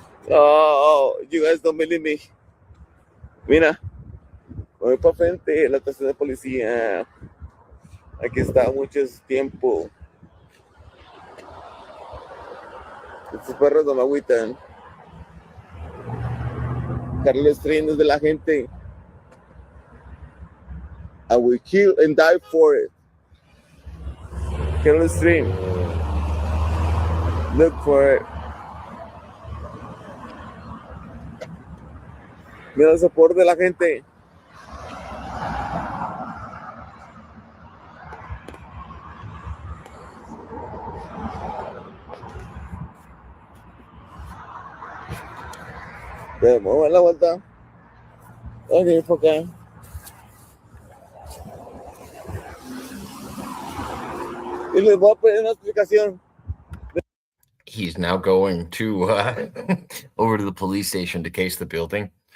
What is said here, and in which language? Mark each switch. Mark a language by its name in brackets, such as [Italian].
[English] Oh, you guys don't believe me. [Spanish] Mira. Voy para frente de la estación de policía. Aquí está mucho tiempo. Estos perros no me agüitan. Carlos Stream es de la gente. [English] I will kill and die for it. Carlos Stream. Look for it. [Spanish] Mira el soporte de la gente. Vamos a dar la vuelta. Ok, por acá. Y les voy a pedir una explicación. [English] He's now going to over to the police station to case the building.